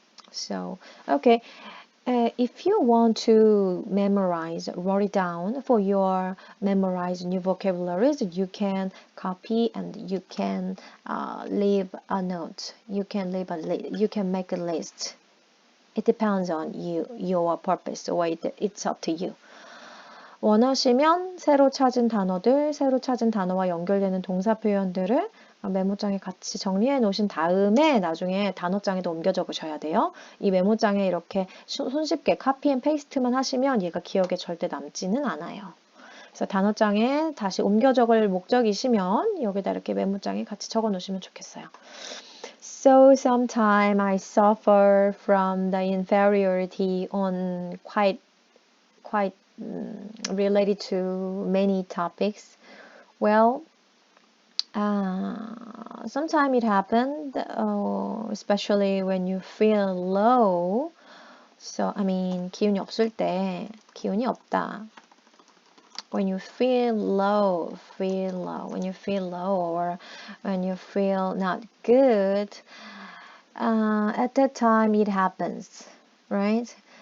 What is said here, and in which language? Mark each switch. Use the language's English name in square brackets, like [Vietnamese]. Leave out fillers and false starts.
[English] So, okay. If you want to write it down for your memorize new vocabularies, you can copy and you can leave a note. You can make a list. It depends on your purpose, or it's up to you. [Korean] 원하시면 새로 찾은 단어와 연결되는 동사 표현들을 메모장에 같이 정리해 놓으신 다음에 나중에 단어장에도 옮겨 적으셔야 돼요. 이 메모장에 이렇게 손쉽게 카피 앤 페이스트만 하시면 얘가 기억에 절대 남지는 않아요. 그래서 단어장에 다시 옮겨 적을 목적이시면 여기다 이렇게 메모장에 같이 적어 놓으시면 좋겠어요. [English] So sometimes I suffer from the inferiority on quite related to many topics. Well, sometimes it happened, especially when you feel low. [Korean] So, 기운이 없을 때, 기운이 없다. [English] When you feel low, when you feel low or when you feel not good, at that time it happens, right?